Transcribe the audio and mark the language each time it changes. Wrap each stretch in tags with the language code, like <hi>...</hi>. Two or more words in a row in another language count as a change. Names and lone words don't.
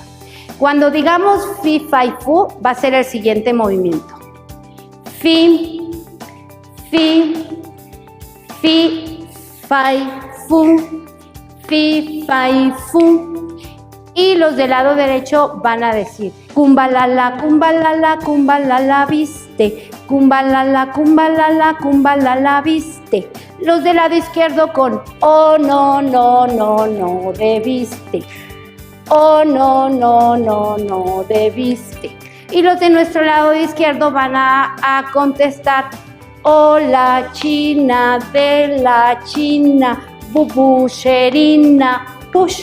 <es>Cuando digamos Fi Fai Fu va a ser el siguiente movimiento. Fi, Fi, Fi, Fai, Fu, Fi, Fai, Fu. Y los del lado derecho van a decir Kumbalala, kumbalala, kumbalala, viste. Kumbalala, kumbalala, kumbalala, viste. Los del lado izquierdo con oh, no, no, no, no, debiste. Oh, no, no, no, no debiste. Y los de nuestro lado izquierdo van a contestar oh, la China de la China, bubu, sherina, push.</es>